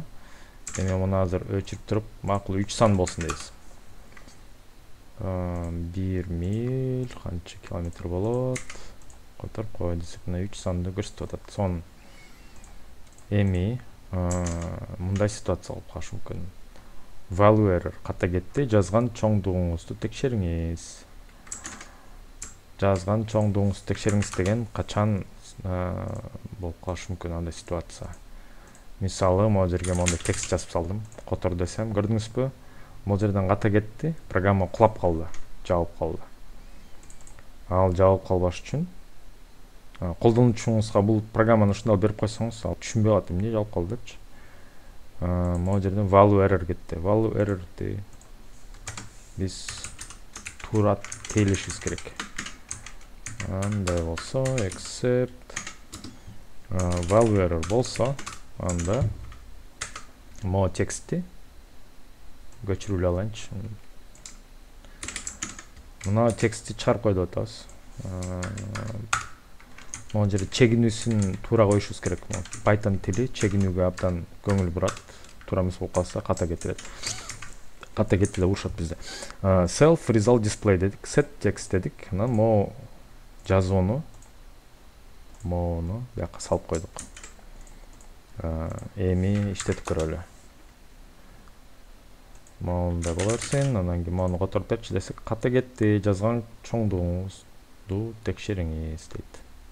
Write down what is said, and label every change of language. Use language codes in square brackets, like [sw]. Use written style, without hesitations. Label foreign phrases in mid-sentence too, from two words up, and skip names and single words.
[ky] Эми муну азыр өчүрүп туруп, макул 3 сан болсун дейбиз. 1 миль канча километр болот? Которуп кой десек, мына 3 санды көрсөтүп атат. Сон эми мындай ситуация болуп калышы мүмкүн. [en] Value error [ky] ката кетти. Жазган чоңдугуңузду текшериңиз. Жазган чоңдугуңузду текшериңиз деген качан болуп калышы мүмкүн андай ситуация. Мисалы, могул жерге мондай текст жазып салдым. Котор десем, көрдүңүзбү? Могул жерден ката кетти. Программа кулап калды, жабып калды. Ал жабып калбаш үчүн колдонуучуңузга бул программаны ушундай берип койсоңуз, ал түшүнбөй калат, эмне жабып калды депчи. Могул жерден [en] value error [ky] кетти. [en] Value error'ди [ky] биз туура тейлешибиз керек. Андай болсо, [en] except value error [ky] болсо, анда могу текстти көчүрүп алайынчы. Мына текстти чыгарып кой деп атабыз. Могул жерде чегинүүсүн туура коюшубуз керек. Python тили чегинүүгө абдан көңүл бурат. Туура эмес болуп калса ката кетирет. Ката кетти деп урушат бизде. [en] Self result display [ky] дедик, [en] set text [ky] дедик. Анан могу жазууну бияка салып койдук. Эми иштетип көрөлү. Мында боло берсин, анан кийин мону которуп берчи десек, ката кетти, жазган чоңдугуңузду текшериңиз дейт.